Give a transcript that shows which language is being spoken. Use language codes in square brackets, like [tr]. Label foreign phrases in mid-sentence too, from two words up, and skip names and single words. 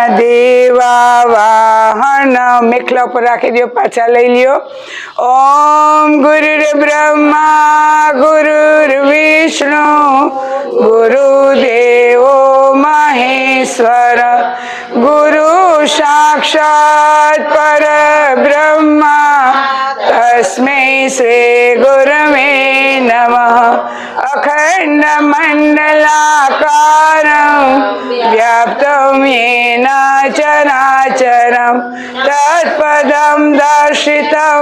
[gu] દેવા વાહન મેખલા ઉપર રાખી દો, પાછા લઈ લ્યો. [sa] ઓમ ગુરુર બ્રહ્મા ગુરુર વિષ્ણુ ગુરુદેવો મહેશ્વર ગુરુ સાક્ષાત પરબ્રહ્મા તસ્મૈ श्रीगुरवे नमः अखण्डमण्डलाकारं व्याप्तं येन चराचरं तत्पदं दर्शितं